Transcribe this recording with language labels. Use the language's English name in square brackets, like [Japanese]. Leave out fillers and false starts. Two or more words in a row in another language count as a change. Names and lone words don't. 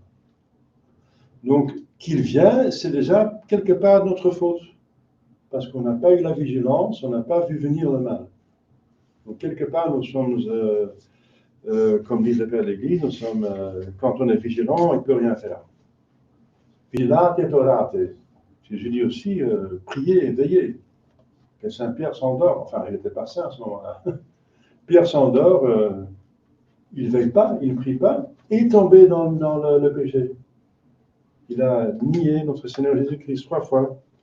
[French] Donc, qu'il vient, c'est déjà quelque part notre faute. Parce qu'on n'a pas eu la vigilance, on n'a pas vu venir le mal. Donc, quelque part, nous sommes, comme disent les pères de l'Église, nous sommes, quand on est vigilant, il ne peut rien faire. [Latin] Vigilate et orate. [French] Jésus dit aussi, priez et veillez. Que Saint Pierre s'endort. Enfin, il n'était pas saint à ce moment-là. Pierre s'endort, il ne veille pas, il ne prie pas, et il est tombé dans le péché. Il a nié notre Seigneur Jésus-Christ 3 fois.